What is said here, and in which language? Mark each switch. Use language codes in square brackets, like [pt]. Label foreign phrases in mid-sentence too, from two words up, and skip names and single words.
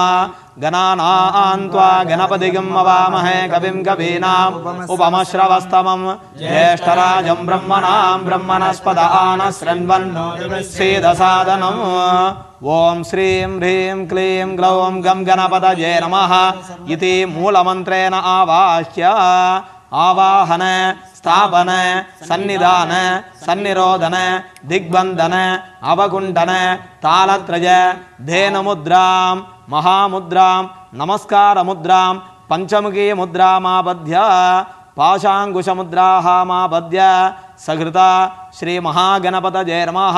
[sa] గణానాం త్వా గణపతిం అవామహే కవిం కవీనాం ఉపమశ్రవస్తమం జ్యేష్ఠరాజం బ్రహ్మణాం బ్రహ్మణస్పద ఆనశృణ్వన్నోతిభిస్సేదసాదనం. ఓం శ్రీం హ్రీం క్లీం గ్లౌం గం గణపతయే నమః ఇతి మూలమంత్రేణ ఆవాహ్య ఆవాహన स्थापन सन्निधान सन्निरोधन दिग्बंधन अवकुंठन तालत्रय धेनु मुद्रां महामुद्रां नमस्कार मुद्रां पंचमुखी मुद्रामाबध्य पाशांकुश मुद्रामाबध्य सकृता श्री महागणपतये नमः.